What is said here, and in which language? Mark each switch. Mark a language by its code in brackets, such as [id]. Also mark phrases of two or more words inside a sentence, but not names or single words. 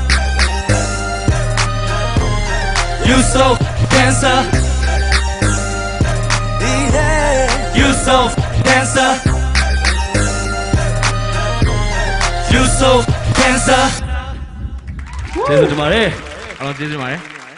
[en] You so cancer. Yeah, you so cancer. You so cancer. [my] ကျေးဇူးတင်ပါတယ်အားလုံးကျေးဇူးတင်ပါတယ်